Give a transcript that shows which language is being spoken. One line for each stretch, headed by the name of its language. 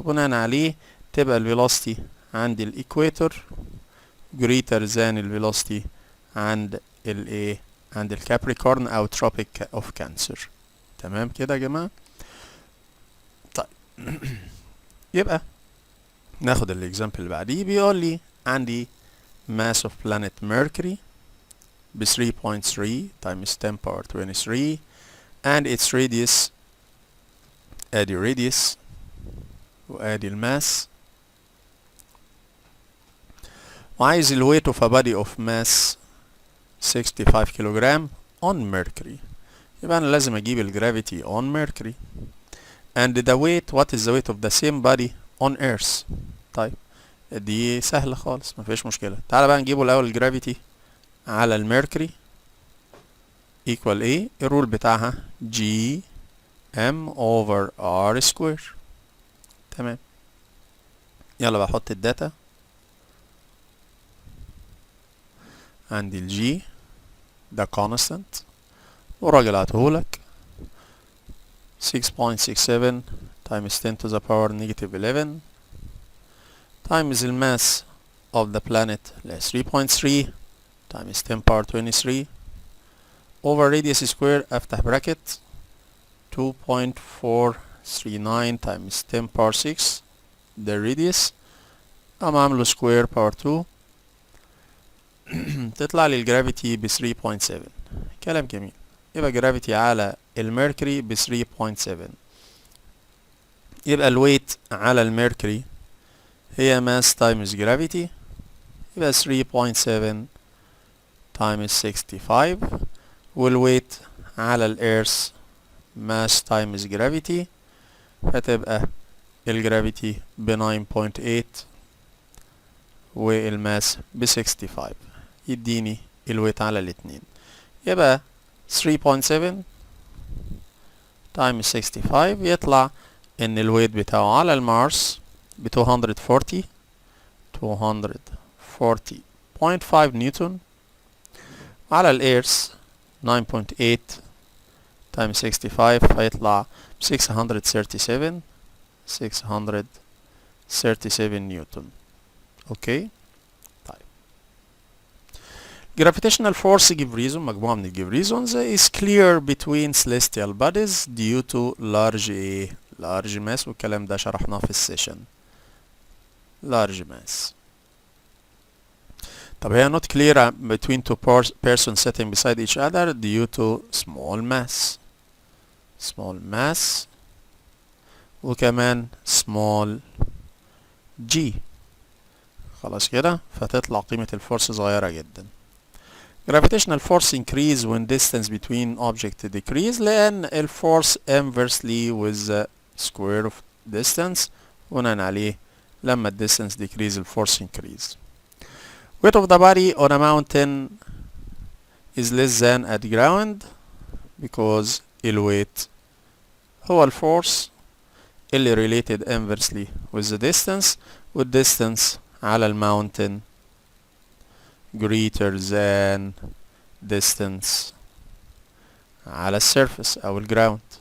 Arabic: وبناء عليه تبقى الفيلوسيتي عند الايكويتور
English: greater than
Arabic: الفيلوسيتي عند الايه؟ عند الكابريكورن او
English: tropic of cancer.
Arabic: تمام كده يا جماعه؟ طيب يبقى ناخد الاكزامبل اللي بعديه. بيقول لي عندي
English: mass of planet Mercury ب 3.3 times 10 power 23 and its radius، ادي radius وادي الماس، وعايز ال weight of a body of mass 65 كيلوغرام on Mercury. يبقى انا لازم اجيب ال gravity on Mercury and the weight. what is the weight of the same body on Earth؟
Arabic: طيب دي سهلة خالص، مفيش مشكلة. تعالى بقى نجيبه الاول الجرافيتي على الميركوري equal ايه؟ الرول بتاعها
English: G M over R square.
Arabic: تمام، يلا بقى احط الداتا.
English: عندي الجي ده constant
Arabic: والراجل عطهولك
English: 6.67 times 10 to the power negative 11 times الماس of the planet 3.3 times 10 power 23 over radius square افتح bracket 2.439 times 10 power 6 ده radius، اما عامله square power 2
Arabic: تطلع لي الجرافيتي ب
English: 3.7.
Arabic: كلام جميل. يبقى جرافيتي على الميركوري ب 3.7. يبقى الويت على الميركوري هي ماس تايمز جرافيتي، يبقى 3.7 times 65. والويت على الإيرث mass times gravity، فتبقى الجرافيتي ب 9.8 والماس ب 65، يديني الويت على الاتنين. يبقى 3.7 times 65 يطلع ان الويت بتاعه على المارس ب 240.5 نيوتن، على الإيرث 9.8 times 65 فيطلع 637 نيوتن.
English: okay, طيب gravitational force give reason، مجموعة من الجيف reasons is clear between celestial bodies due to large mass،
Arabic: والكلام ده شرحناه في السيشن.
English: large mass. طب هي not clear between two persons sitting beside each other due to small mass. وكمان small g.
Arabic: خلاص كده، فتطلع قيمة الفورس صغيرة جدا.
English: gravitational force increase when distance between objects decrease لأن الفورس inversely with the square of distance.
Arabic: بناء عليه لما distance decrease الفورس increase.
English: weight of the body on a mountain is less than at ground because
Arabic: الويت هو الفورس اللي
English: related inversely with the distance والdistance على الماونتن greater than distance على السيرفس او الجراوند.